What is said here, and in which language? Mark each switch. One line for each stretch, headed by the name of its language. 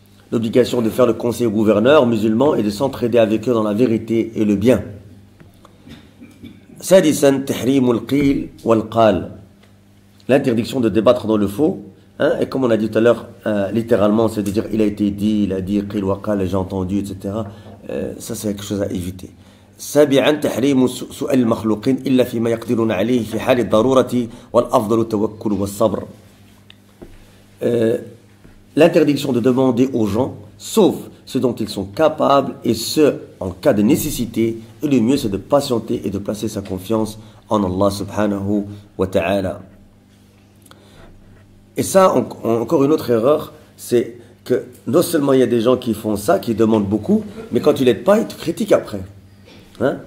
French: L'obligation de faire le conseil aux gouverneurs musulmans et de s'entraider avec eux dans la vérité et le bien.
Arabic: سادسا تحريم القيل والقال.
French: L'interdiction de débattre dans le faux. Et comme on a dit tout à l'heure, littéralement, c'est de dire il a été dit, il a dit, qil wa qal, j'ai entendu, etc. Ça, c'est quelque chose à éviter.
Arabic: سابعا تحريم سؤال المخلوقين إلا فيما يقدرون عليه في حال الضرورة والأفضل التوكل والصبر.
French: l'interdiction de demander aux gens, sauf ce dont ils sont capables, et ce, en cas de nécessité, et le mieux c'est de patienter et de placer sa confiance en Allah subhanahu wa ta'ala. Et ça, encore une autre erreur, c'est que non seulement il y a des gens qui font ça, qui demandent beaucoup, mais quand tu l'aides pas, ils te critiquent après. Hein?